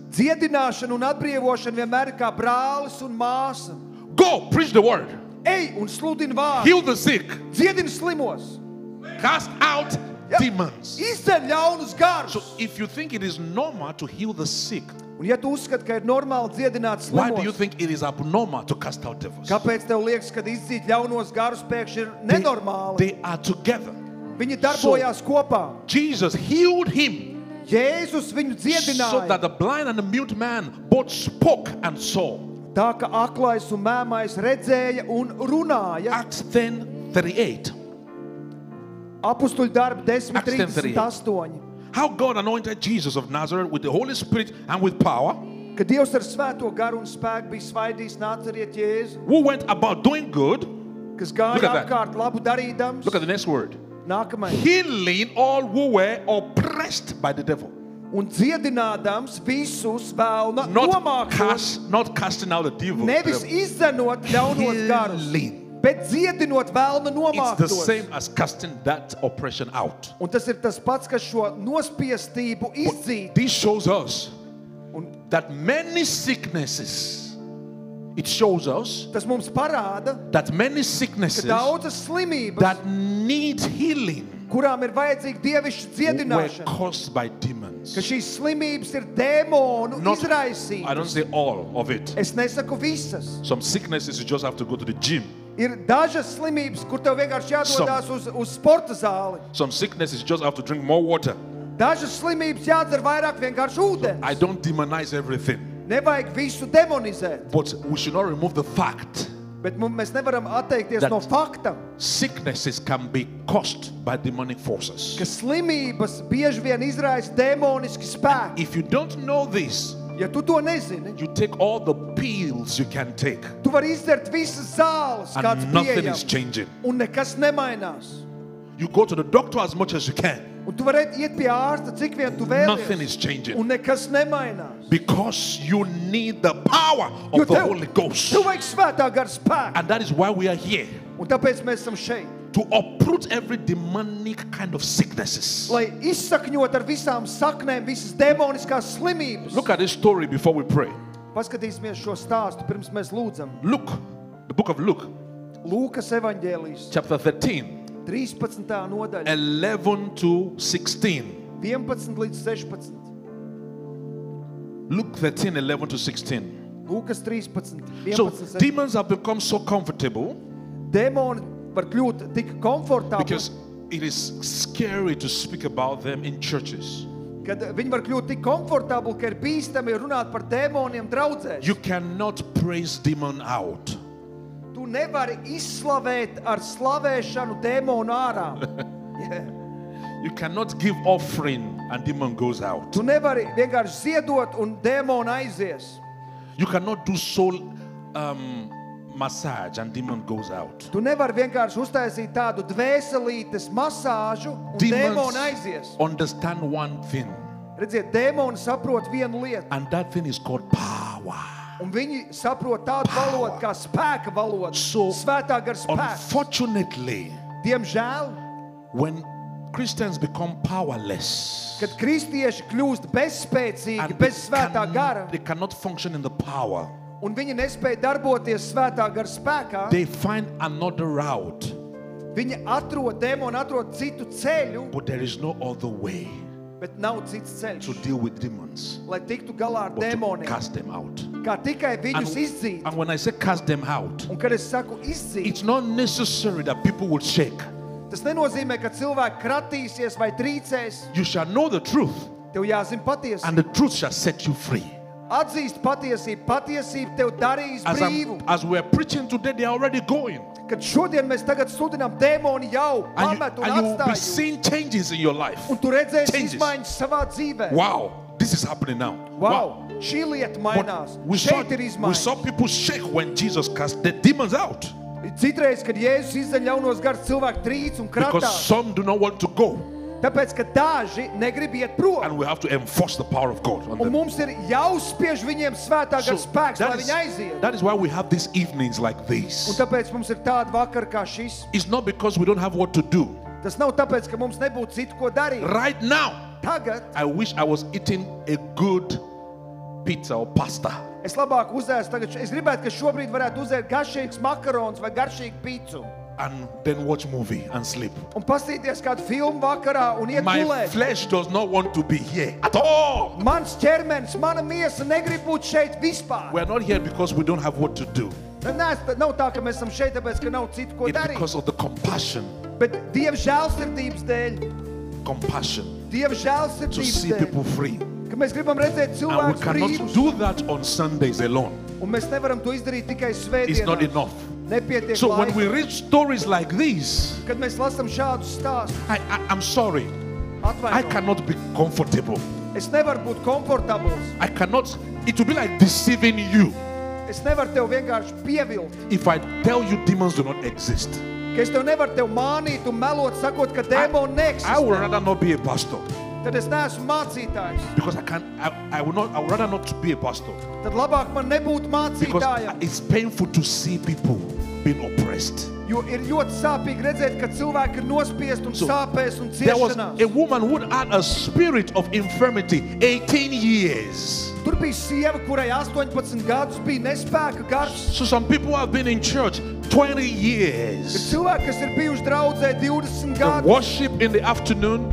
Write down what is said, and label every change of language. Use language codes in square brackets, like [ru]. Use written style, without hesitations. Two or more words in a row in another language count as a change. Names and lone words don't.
[lv] Dziedināšana un atbrīvošana vienmēr ir kā brālis un māsa. [en] Go, preach the word. [lv] Ej un sludini vārdu. [en] Heal the sick. [lv] Dziedini slimos. [en] Cast out demons. [lv] Izdzen ļaunus garus. [en] So if you think it is normal to heal the sick, [lv] Un ja tu uzskati, ka ir normāli dziedināt [en] why do you [lv] slimos, [en] think it is abnormal to cast out devils? [lv] kāpēc tev liekas, ka izdzīt ļaunos garus pēkšņi ir nenormāli? [en] They are together. [lv] Viņi darbojās kopā. [en] Jesus healed him [lv] Jēzus viņu [en] so that [lv] dziedināja. [en] the blind and the mute man both spoke and saw. [lv] Tā ka aklais un mēmais redzēja un runāja. [en] Acts 10:38. [lv] Apustuļu darbi [en] Acts 10:38. How God anointed Jesus of Nazareth with the Holy Spirit and with power, [lv] Kad Dievs ar svēto garu un spēku bija svaidījis Nāceriet Jēzu, [en] who went about doing good. [lv] kas [en] Look [lv] gāja [en] at that. [lv] apkārt labu darīdams. [en] Look at the next word. [lv] Nākamais. [en] Healing all who were oppressed by the devil. [lv] Un dziedinādams visus vēlna [en] Not [lv] nomāktos, [en] not casting out the devil. [lv] nevis izzenot ļaunos garus, [en] Healing. [lv] bet dziedinot vēlna [en] It's the [lv] nomāktos. [en] same as casting that oppression out. [lv] Un tas ir tas pats, kas šo nospiestību izdzīt. [en] This shows us [lv] Un [en] that many sicknesses, it shows us [lv] tas mums parāda, [en] that many [lv] ka [en] sicknesses [lv] daudzas slimības, [en] that need healing [lv] kurām ir vajadzīga dievišķa [en] were [lv] dziedināšana, [en] caused by demons. [lv] ka šīs slimības ir dēmonu [en] Not- I don't [lv] izraisītas. [en] say all of it. [lv] Es nesaku visas. [en] Some sicknesses you just have to go to the gym. [lv] Ir dažas slimības, kur tev vienkārši jādodas uz sporta zāli. [en] Some sicknesses you just have to drink more water. [lv] Dažas slimības jādzer vairāk vienkārši ūdens. [en] I don't demonize everything, [lv] Nevajag visu demonizēt, [en] but we should not remove the fact [lv] bet mēs nevaram atteikties [en] That- [lv] no fakta, [en] sicknesses can be caused by demonic forces. [lv] ka slimības bieži vien izraisa demoniski spēki. [en] If you don't know this, [lv] Ja tu to nezini, [en] you take all the pills you can take [lv] tu vari izdzert visas zāles, kāds [en] and nothing is [lv] pieejams, [en] changing. [lv] un nekas nemainās. [en] You go to the doctor as much as you can. [lv] Un tu vari iet pie ārsta, cik vien tu [en] Nothing [lv] vēlies, [en] is changing [lv] un nekas nemainās. [en] because you need the power [lv] Jo [en] of the [lv] tev, [en] Holy Ghost. [lv] tev vajag svētā gara spēku, [en] And that is why we are here, [lv] un tāpēc mēs esam šeit. [en] to uproot every demonic kind of sicknesses. [lv] Lai izsakņot ar visām saknēm visas demoniskās slimības. [en] Look at this story before we pray. [lv] Paskatīsimies šo stāstu, pirms mēs lūdzam. [en] Luke, the book of Luke, [lv] Lūkas evaņģēlijs, [en] chapter 13, [lv] 13. nodaļa, [en] 11 to 16. [lv] 11 līdz 16. [en] Luke 13, 11 to 16. [lv] Lūkas 13, 11, [en] So [lv] 16. [en] demons have become so comfortable [lv] Demoni var kļūt tik komfortabli, [en] because it is scary to speak about them in churches. [lv] kad viņi var kļūt tik komfortabli, ka ir bīstami runāt par demoniem draudzēs. [en] You cannot praise demon out. [lv] Tu nevari izslavēt ar slavēšanu demonu ārā. [en] Yeah. You cannot give offering and demon goes out. [lv] Tu nevari vienkārši ziedot un demonu aizies. [en] You cannot do soul massage and demon goes out. [lv] Tu nevari vienkārši uztaisīt tādu dvēselītes masāžu un demonu aizies. [en] Understand one thing, [lv] Redziet, demoni saprot vienu lietu, [en] and that thing is called power. [lv] un viņi saprot tādu valodu kā spēka valodu, [en] So, [lv] svētā gara spēks. [en] Unfortunately, [lv] Diemžēl, [en] when Christians become powerless, [lv] kad kristieši kļūst bezspēcīgi, [en] and [lv] bez svētā gara, [en] they cannot function in the power, [lv] un viņi nespēja darboties svētā gara spēkā, [en] they find another route, [lv] viņi atrod citu ceļu, [en] but there is no other way. [lv] Bet nav cits ceļš, [en] to deal with demons [lv] lai tiktu galā ar [en] but to [lv] dēmoniem, [en] cast them out. [lv] kā tikai viņus izdzīt. [en] And when I say cast them out, [lv] Un kad es saku izdzīt, [en] it's not necessary that people will shake. [lv] tas nenozīmē, ka cilvēki kratīsies vai trīcēs. [en] You shall know the truth, [lv] Tev jāzina patiesība. [en] and the truth shall set you free. [lv] Atzīst patiesību. Patiesība tev darīs brīvu. [en] As we're preaching today, they are already going. [lv] Kad šodien mēs tagad sludinām, dēmoni jau pamet un [en] And you will be [lv] atstāj jūs. [en] seeing changes in your life. [lv] Un tu redzēsi [en] Changes. [lv] izmaiņas savā dzīvē. [en] Wow, this is happening now. [lv] Wow, šī lieta mainās. [en] But we saw [lv] Šeit ir [en] we [lv] izmaiņas. [en] saw people shake when Jesus cast the demons out, [lv] Citreiz, kad Jēzus izdeļ ļaunos gars, cilvēki trīc un [en] because [lv] kratās. [en] some do not want to go, [lv] Tāpēc, ka daži negrib iet prom. [en] and we have to enforce the power of God on [lv] Un [en] them. [lv] mums ir jāuzspiež viņiem svētā gara spēks, lai viņi aiziet. [en] that is why we have these evenings like [lv] Un [en] this. [lv] tāpēc mums ir tāda vakar kā šis. [en] It's not because we don't have what to do. [lv] Tas nav tāpēc, ka mums nebūtu citu, ko darīt. [en] Right now, [lv] Tagad [en] I wish I was eating a good pizza or pasta. [lv] es labāk uzēstu. Tagad es gribētu, ka šobrīd varētu uzēt garšīgs makarons vai garšīgu pīcu. [en] And then watch movie and sleep. [lv] Un pastīties kādu filmu vakarā un iet [en] My [lv] gulēt. [en] flesh does not want to be here at all. [lv] Mans ķermenis, mana miesa negrib būt šeit vispār. [en] We are not here because we don't have what to do. [lv] Nav tā, ka mēs esam šeit, tāpēc, ka nav citu, ko [en] It's [lv] darīt. [en] because of the compassion. [lv] Bet Dieva žēlsirdības dēļ, [en] Compassion [lv] Dieva [en] to [lv] žēlsirdības [en] see [lv] dēļ, [en] people free. [lv] ka mēs gribam redzēt [en] And we [lv] cilvēkus [en] cannot [lv] brīvus, [en] do that on Sundays alone. [lv] un mēs nevaram to izdarīt tikai [en] It's not [lv] svētdienā. [en] enough. [lv] Nepietiek [en] So when [lv] laika. [en] we read stories like these, [lv] Kad mēs lasām šādus stāstus, [en] I'm sorry, I [lv] atvainojiet, [en] cannot be comfortable. [lv] es nevaru būt komfortabls. [en] I cannot, it will be like deceiving you [lv] Es nevaru tev vienkārši pievilt. [en] if I tell you demons do not exist. [lv] Ka es tev nevaru tev mānīt un melot, sakot, ka dēmoni [en] I would [lv] neeksistē. [en] rather not be a pastor [lv] Tad es neesmu mācītājs. [en] because I would rather not be a pastor [lv] Tad labāk man nebūtu [en] because [lv] mācītājam. [en] it's painful to see people being oppressed. [lv] Jo ir ļoti sāpīgi redzēt, ka cilvēki ir nospiest un [en] So, [lv] sāpēs un [en] There was [lv] ciešanās. [en] a woman who had a spirit of infirmity 18 years. [lv] Tur bija sieva, kurai 18 gadus bija nespēka gars. [en] So some people have been in church 20 [lv] Ir [en] years. [lv] cilvēki, kas ir bijuši draudzē 20 [en] The [lv] gadus. [en] worship in the afternoon.